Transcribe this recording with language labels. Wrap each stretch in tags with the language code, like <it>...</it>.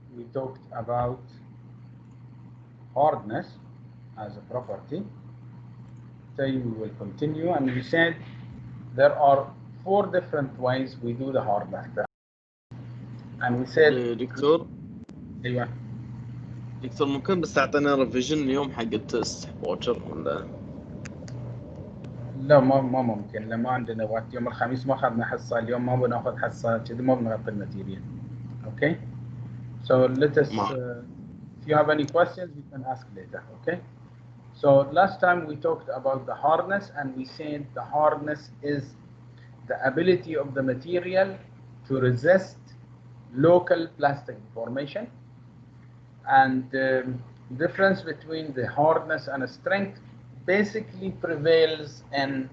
<en>We talked about hardness as a property. Today we will continue, and we said there are 4 different ways we do the hardness. And we said</en> <ar>دكتور ايوه دكتور ممكن بس تعطينا ريفيجن اليوم حق التست ووتر ولا لا ما ممكن، لا ما عندنا وقت. يوم الخميس ما اخذنا حصه، اليوم ما بناخذ حصه كذي، ما بنغطي الماتيريال.</ar> <en>Okay, so let us if you have any questions you can ask later. Okay, so last time we talked about the hardness, and we said the hardness is the ability of the material to resist local plastic deformation, and difference between the hardness and strength basically prevails in</en>